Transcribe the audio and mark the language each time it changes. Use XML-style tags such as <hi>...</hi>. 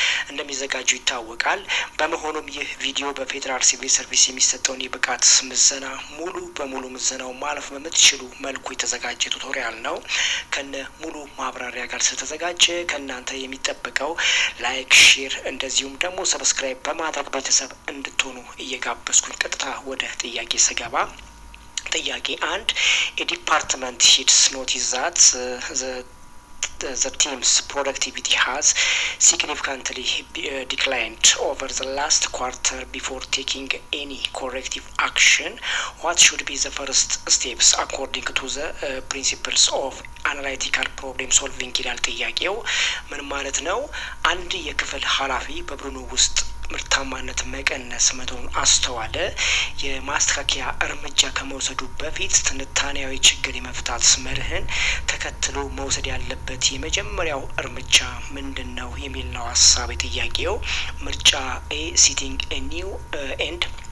<am>እንደሚዘጋጁ ይታወቃል። በመሆኑም ይህ ቪዲዮ በፌዴራል ሲቪል ሰርቪስ የሚሰጠውን የብቃት ምዘና ሙሉ በሙሉ ምዘናው ማለፍ በምትችሉ መልኩ የተዘጋጀ ቱቶሪያል ነው። ከነ ሙሉ ማብራሪያ ጋር ስለተዘጋጀ እናንተ የሚጠበቀው ላይክ፣ ሼር እንደዚሁም ደግሞ ሰብስክራይብ በማድረግ ቤተሰብ እንድትሆኑ እየጋበዝኩኝ ቀጥታ ወደ ጥያቄ ስገባ</am> <en>ጥያቄ 1 የዲፓርትመንት ሂድስ ኖቲስ ዛት the team's productivity has significantly declined over the last quarter. Before taking any corrective action, what should be the first steps according to the principles of analytical problem solving?</en> <am>ይላል ጥያቄው። ምን ማለት ነው? አንድ የክፍል ኃላፊ በቡድኑ ውስጥ ምርታማነት መቀነስ መተውን አስተዋለ። የማስተካከያ እርምጃ ከመውሰዱ በፊት ትንታኔያዊ ችግር የመፍታት መርህን ተከትሎ መውሰድ ያለበት የመጀመሪያው እርምጃ ምንድን ነው የሚል ነው ሀሳብ የጥያቄው። ምርጫ ኤ</am> <en>ሲቲንግ ኤ ኒው ኤንድ</en>